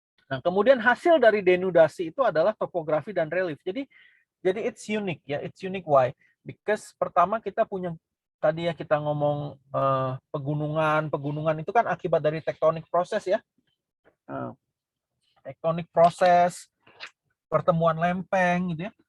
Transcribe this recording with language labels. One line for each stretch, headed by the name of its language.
Indonesian: Nah, kemudian hasil dari denudasi itu adalah topografi dan relief. Jadi
English: it's unique ya, it's unique why? Because
Indonesian: pertama kita punya tadi ya kita ngomong pegunungan itu kan akibat dari tektonik proses ya. Tektonik proses, pertemuan lempeng gitu ya.